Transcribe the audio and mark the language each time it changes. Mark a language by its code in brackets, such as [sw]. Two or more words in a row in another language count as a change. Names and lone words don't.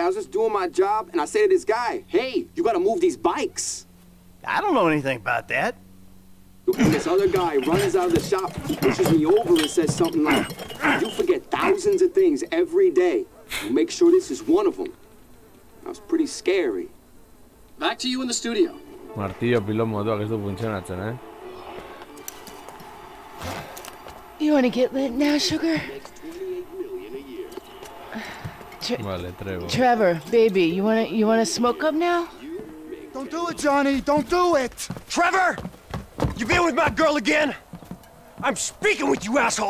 [en] Yeah, I was just doing my job, and I say to this guy, hey, you gotta move these bikes. I don't know anything about that. And this other guy runs out of the shop, pushes me over and says something like, you forget thousands of things every day. You make sure this is one of them. That was pretty scary. Back to you in the studio. [eu] Martillo pilon moduak ez du funtzionatzen, eh? [en] You want to get lit now, sugar? Vale, Trevor. Trevor, baby, you wanna smoke up now? Don't do it, Johnny! Don't do it! Trevor! You been with my girl again? I'm speaking with you, asshole!